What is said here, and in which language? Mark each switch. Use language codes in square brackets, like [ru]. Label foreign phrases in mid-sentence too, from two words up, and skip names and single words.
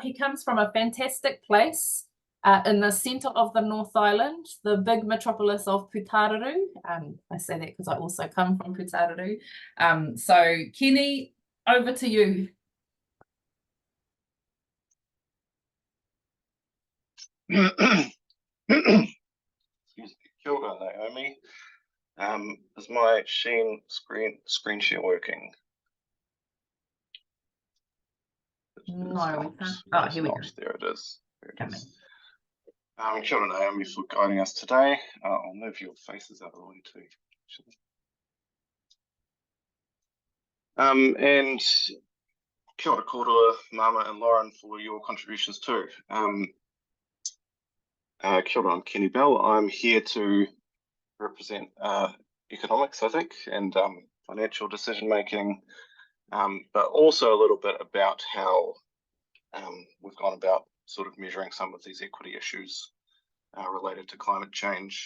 [en] He comes from a fantastic place in the centre of the North Island, the big metropolis of Pūtāraru. I say that because I also come from Pūtāraru. So Kenny, over to you. Excuse me. [mi] Kia ora, Naomi. [en] Is my screen share working? No, we can't. Oh, here we go. There it is. [mi] Kia ora, [en] Naomi, for guiding us today. I'll move your faces out of the way too. [mi] And kia ora kōrua, [en] Mama and Lauren, for your contributions too. [mi] Kia ora, [en] I'm Kenny Bell. I'm here to represent economics, I think, and financial decision making, but also a little bit about how we've gone about sort of measuring some of these equity issues related to climate change.